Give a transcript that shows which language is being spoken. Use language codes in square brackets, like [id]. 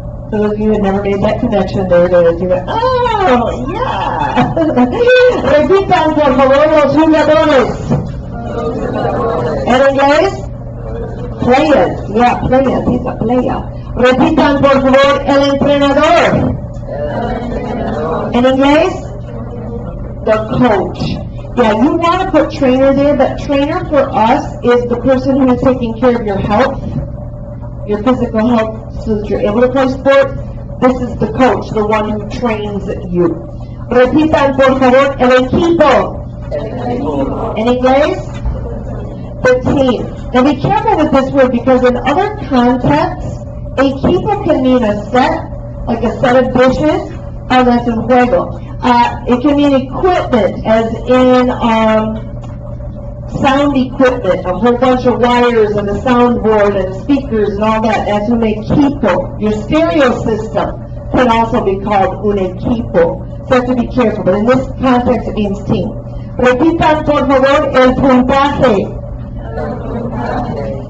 [en] So those of you who never made that connection, there it is. You went, oh, yeah! [es] Repitan, por favor, los jugadores. En inglés, [en] players. Yeah, players. He's a player. [es] Repitan, por favor, el entrenador. En inglés, [en] the coach. Yeah, you want to put trainer there, but trainer for us is the person who is taking care of your health, your physical health, so that you're able to play sport. This is the coach, the one who trains you. [es] Repitan, por favor, el equipo. En inglés, [en] the team. Now be careful with this word, because in other contexts, equipo can mean a set, like a set of dishes. Oh, that's [es] un juego. [en] It can mean equipment, as in sound equipment, a whole bunch of wires and a soundboard and speakers and all that. That's [es] un equipo. [en] Your stereo system can also be called un equipo. So you have to be careful. But in this context, it means team. [es] Repitan, por favor, el puntaje.